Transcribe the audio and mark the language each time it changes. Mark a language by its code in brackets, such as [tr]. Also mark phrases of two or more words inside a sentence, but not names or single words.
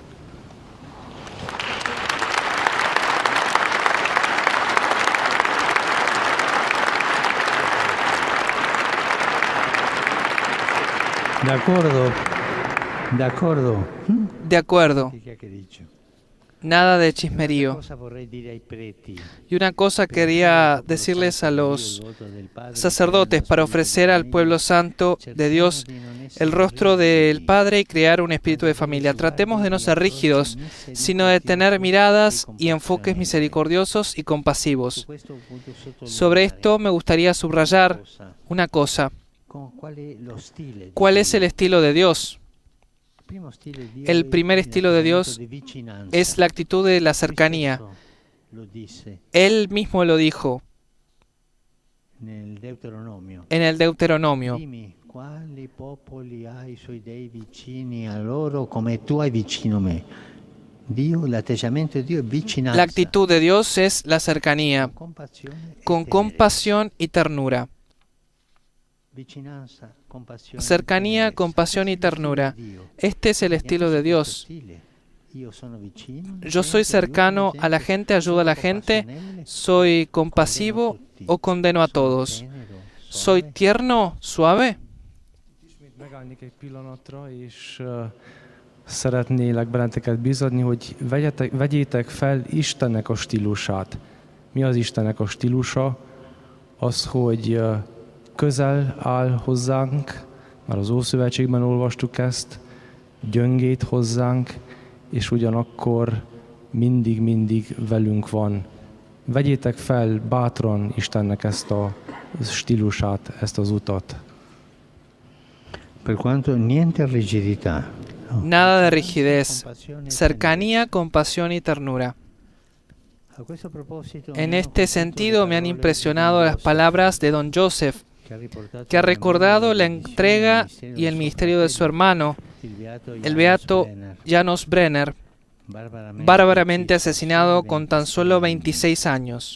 [it] D'accordo? D'accordo? [es] De acuerdo. [it] Che dice? [es] Nada de chismerío. [it] Cosa vorrei dire ai preti? [es] Y una cosa quería decirles a los sacerdotes para ofrecer al pueblo santo de Dios el rostro del Padre y crear un espíritu de familia. Tratemos de no ser rígidos, sino de tener miradas y enfoques misericordiosos y compasivos. Sobre esto me gustaría subrayar una cosa. ¿Cuál es el estilo de Dios? El primer estilo de Dios es la actitud de la cercanía. Él mismo lo dijo en el Deuteronomio. [it] Quali popoli hai i suoi dei vicini a loro come tu hai vicino me. Dio, l'atteggiamento di Dio è vicinanza. [es] La actitud de Dios es la cercanía, con compasión y ternura. Cercanía, compasión y ternura. Este es el estilo de Dios. Yo soy cercano a la gente, ayudo a la gente, soy compasivo o condeno a todos. ¿Soy tierno, suave? [hu] Megállnék egy pillanatra, és szeretnélek benneteket biztatni, hogy vegyétek fel Istennek a stílusát. Mi az Istennek a stílusa? Az, hogy közel áll hozzánk, már az Ószövetségben olvastuk ezt, gyöngét hozzánk, és ugyanakkor mindig velünk van. Vegyétek fel bátran Istennek ezt a stílusát, ezt az utat. [it] Per quanto niente rigidità. [es] Nada de rigidez. Cercanía, compasión y ternura. En este sentido me han impresionado las palabras de Don Joseph, que ha recordado la entrega y el ministerio de su hermano, el beato Janos Brenner, bárbaramente asesinado con tan solo 26 años.